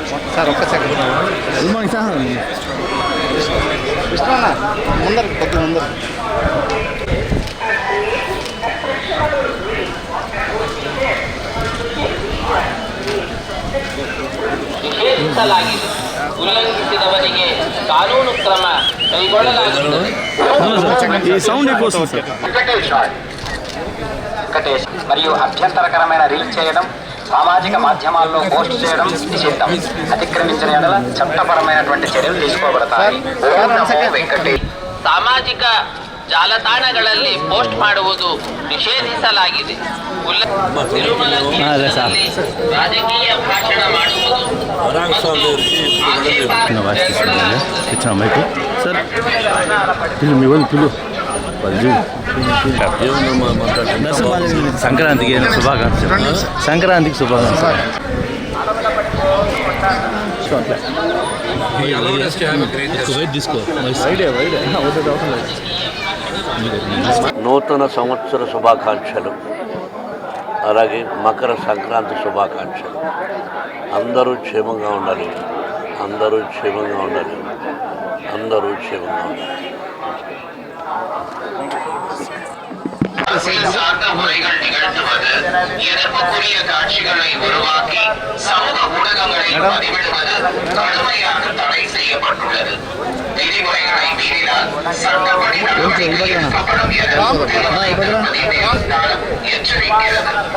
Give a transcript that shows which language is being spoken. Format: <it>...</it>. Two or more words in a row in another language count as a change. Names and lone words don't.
<te>సార్ ఒక్క సెకండ్.</te> <en>Good morning sir.</en> <te>కృష్ణ ముందర కొద్ది ముందర.</te> <kn>ನಿಷೇಧಿಸಲಾಗಿದೆ. ಉಲ್ಲಂಘಿಸಿದವರಿಗೆ ಕಾನೂನು ಕ್ರಮ ಕೈಗೊಳ್ಳಲಾಗುತ್ತದೆ.</kn> <te>వెంకటేష్ మరియు అభ్యంతరకరమైన రీల్ చేయడం, సామాజిక మాధ్యమాల్లో పోస్ట్ చేయడం నిషిద్ధం. అతిక్రమించిన ఎడల చట్టపరమైనటువంటి చర్యలు తీసుకోబడతాయి. వెంకటేష్</te> <kn>ಸಾಮಾಜಿಕ ಜಾಲತಾಣಗಳಲ್ಲಿ ಪೋಸ್ಟ್ ಮಾಡುವುದು ನಿಷೇಧಿಸಲಾಗಿದೆ. ತಿರುಮಲ ಕ್ಷೇತ್ರದಲ್ಲಿ ರಾಜಕೀಯ ಭಾಷಣ ಮಾಡುವುದು</kn> <te>సంక్రాంతికి శుభాకాంక్షలు. సంక్రాంతికి శుభాకాంక్షలు. నూతన సంవత్సర శుభాకాంక్షలు, అలాగే మకర సంక్రాంతి శుభాకాంక్షలు. అందరూ క్షేమంగా ఉండాలి, అందరూ క్షేమంగా ఉండాలి, అందరూ క్షేమంగా ఉండాలి.</te> <ta>சார்ந்த முறைகள் நிகழ்த்துவது, எதிர்ப்புக்குரிய காட்சிகளை உருவாக்கி சமூக ஊடகங்களில் பதிவிடுவது கடுமையாக தடை செய்யப்பட்டுள்ளது. விதிமுறைகளை மீறினால் சட்டப்படி நடவடிக்கை எடுக்கப்படும் என எச்சரிக்கிறது.</ta>